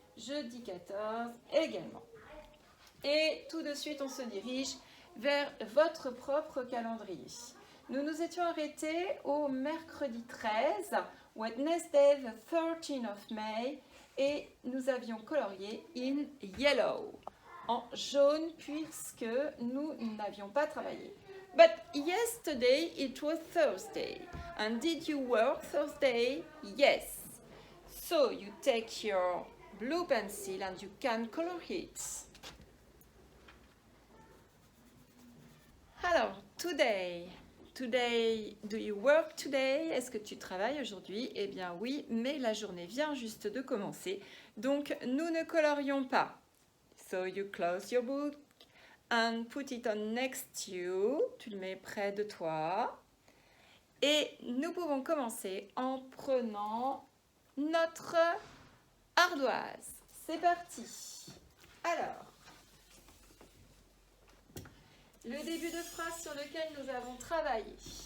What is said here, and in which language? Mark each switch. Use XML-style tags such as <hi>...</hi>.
<fr>Jeudi 14 également. Et tout de suite, on se dirige vers votre propre calendrier. Nous nous étions arrêtés au mercredi 13,</fr> <en>Wednesday the 13th of May,</en> <fr>et nous avions colorié</fr> <en>in yellow,</en> <fr>en jaune, puisque nous n'avions pas travaillé.</fr> <en>But yesterday it was Thursday, and did you work Thursday? Yes. So you take your blue pencil and you can color it. Alors, today, do you work today?</en> <fr>Est-ce que tu travailles aujourd'hui? Eh bien oui, mais la journée vient juste de commencer, donc nous ne colorions pas.</fr> <en>So you close your book and put it on next to you.</en> <fr>Tu le mets près de toi. Et nous pouvons commencer en prenant notre ardoise. C'est parti. Alors, le début de phrase sur lequel nous avons travaillé.</fr>